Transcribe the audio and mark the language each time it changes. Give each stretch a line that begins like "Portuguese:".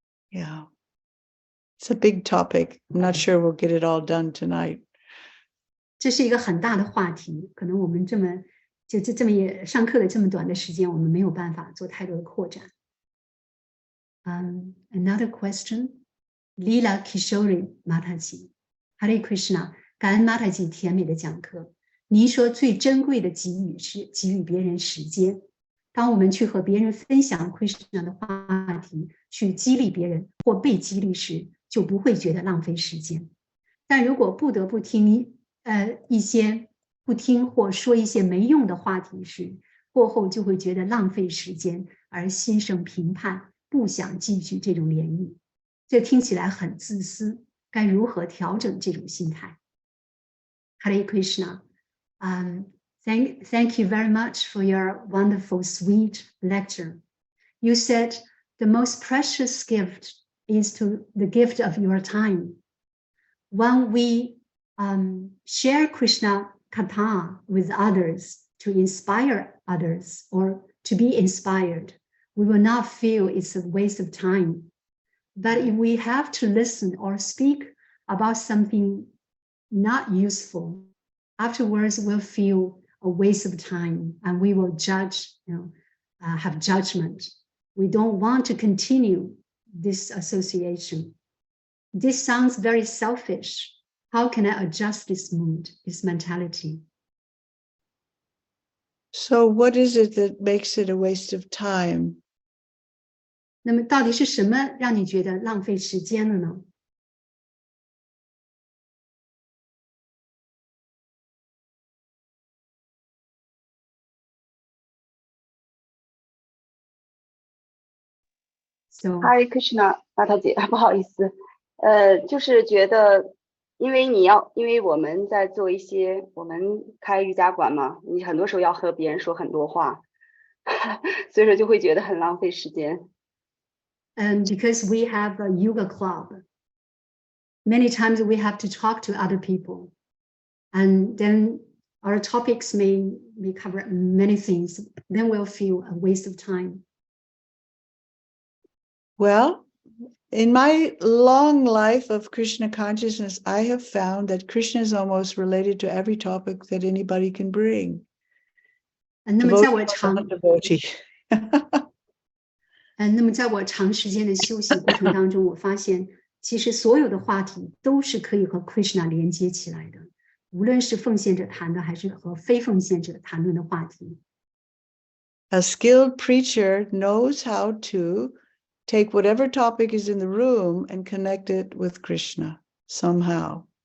English: Yeah. It's a big topic. I'm not sure we'll get it all done tonight.
Chinese: 这是一个很大的话题，可能我们这么也上课的这么短的时间，我们没有办法做太多的扩展。
English: Another question, Leela Kishori Mataji, Hare Krishna，
Chinese: 感恩 Mataji 甜美的讲课。您说最珍贵的给予是给予别人时间。当我们去和别人分享 Krishna 的话题，去激励别人或被激励时，就不会觉得浪费时间。但如果不得不听一些不听或说一些没用的话题时，过后就会觉得浪费时间，而心生评判，不想继续这种联谊。这听起来很自私，该如何调整这种心态？
English: Hare Krishna, thank you very much for your wonderful, sweet lecture. You said the most precious gift is the gift of your time. When we share Krishna Katha with others to inspire others or to be inspired, we will not feel it's a waste of time. But if we have to listen or speak about something not useful, afterwards we'll feel a waste of time and we will judge, have judgment. We don't want to continue this association. This sounds very selfish. How can I adjust this mood, this mentality? So what is it that makes it a waste of time?
Chinese: 那么到底是什么让你觉得浪费时间了呢？
English: So,
Chinese: Hare Krishna， 马塔姐，不好意思，就是觉得，因为我们在做一些，我们开瑜伽馆嘛，你很多时候要和别人说很多话，所以说就会觉得很浪费时间。
English: And because we have a yoga club, many times we have to talk to other people, and then our topics may cover many things. Then we'll feel a waste of time. Well, in my long life of Krishna consciousness, I have found that Krishna is almost related to every topic that anybody can bring.
Chinese: 那么在我长
English: devotee.
Chinese: 那么在我长时间的修行过程当中，我发现其实所有的话题都是可以和 Krishna 连接起来的，无论是奉献者谈的，还是和非奉献者谈论的话题。
English: A skilled preacher knows how to take whatever topic is in the room and connect it with Krishna somehow.